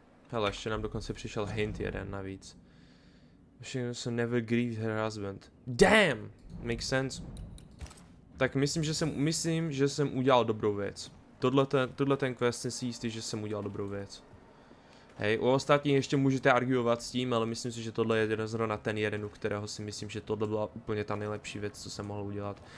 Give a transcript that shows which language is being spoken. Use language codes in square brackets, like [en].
[cs] Hele, ještě nám dokonce přišel hint jeden navíc. [en] She never grieved her husband. Damn! Makes sense. [cs] Tak myslím, že jsem udělal dobrou věc. Tohle ten quest jsem si jistý, že jsem udělal dobrou věc. Hej, u ostatních ještě můžete arguovat s tím, ale myslím si, že tohle je zrovna ten jeden, u kterého si myslím, že tohle byla úplně ta nejlepší věc, co jsem mohl udělat.